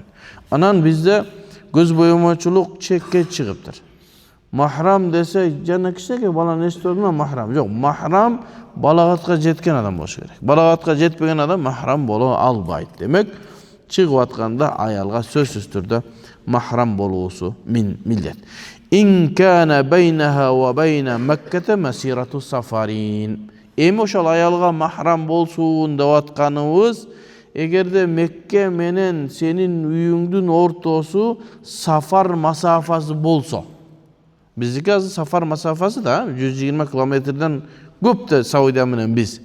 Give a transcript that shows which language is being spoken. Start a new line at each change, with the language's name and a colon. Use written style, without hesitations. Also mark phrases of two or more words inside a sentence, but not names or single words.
Kyrgyz: Анан бизде көз боемочулук чекке чыгыптыр. Махрам десе, жана кичинекей баланы эстөдүм, махрам. Жок, махрам балагатка жеткен адам болуш керек. Балагатка жетпеген адам махрам боло албайт. Демек, чыгып атканда аялга сөзсүз түрдө махрам болуусу милдет.
Arabic: إن كان بينها وبين مكة مسيرة سفر.
Kyrgyz: Эми ошол аялга махрам болсун деп атканыбыз, эгерде Мекке менен сенин үйүңдүн ортосу сафар масафасы болсо. Биздики азыр сафар масафасы да 120 километрден көп да Саудия менен биз.